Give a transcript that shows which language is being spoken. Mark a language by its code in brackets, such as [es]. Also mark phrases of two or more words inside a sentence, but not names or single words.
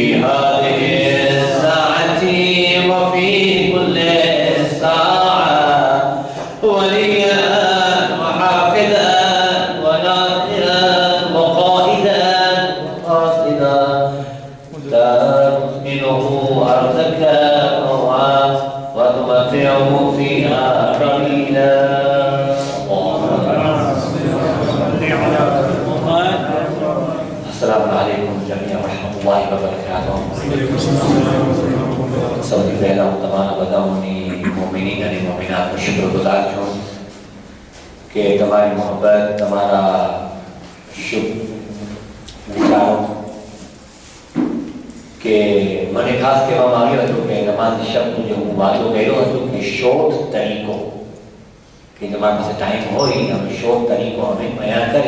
[ar] هذه الساعة وفي كل ساعة وليا وحافظا وناصرا وقائدا وقاصدا لا تسكنه أرضك وتمتعه فيها قليلا. السلام عليكم جميعا ورحمة الله وبركاته. [gu] સૌથી પહેલા હું તમારા બધાઓની મોમિનીન અને મોમિનાતનો શુક્રગુજાર છું કે તમારી મોહબ્બત, તમારા શુભ વિચારો કે મને ખાસ કહેવામાં આવ્યું હતું કે નમાઝ શબ્દનું જે હું વાતો કર્યો હતો કે શોર્ટ તરીકો કે તમારી પાસે ટાઈમ હોય અમે શોર્ટ તરીકો અમે બયાન કરે.